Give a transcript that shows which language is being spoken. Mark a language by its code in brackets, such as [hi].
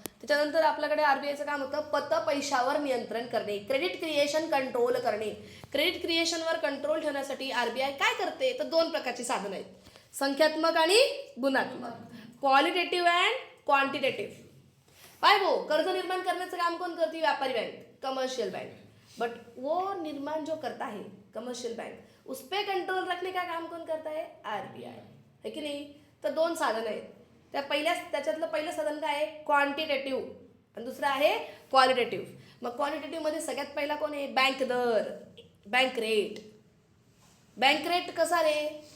[mr] त्याच्यानंतर आपल्याकडे RBIचं काम होतं पतपैशावर नियंत्रण करणे, क्रेडिट क्रिएशन कंट्रोल करणे. क्रेडिट क्रिएशनवर कंट्रोल ठेवण्यासाठी RBI काय करते? तर 2 प्रकारची साधनं आहेत, संख्यात्मक आणि गुणात्मक, क्वालिटेटिव्ह अँड क्वांटिटेटिव्ह. पाय वो कर्ज निर्माण करण्याचं काम कोण करते? व्यापारी बँक, कमर्शियल बँक. [hi] बट वो निर्माण जो करता है कमर्शियल बैंक, उस पर कंट्रोल रखने का काम कोण करता है? [mr] RBI, है की नाही. तर 2 साधनं आहेत. त्याच्यातलं पहिलं साधन काय आहे? क्वांटिटेटिव्ह आणि दुसरं आहे क्वालिटेटिव्ह. मग क्वांटिटेटिव्हमध्ये सगळ्यात पहिला कोण आहे? बँक दर, बँक रेट. बँक रेट कसा रे?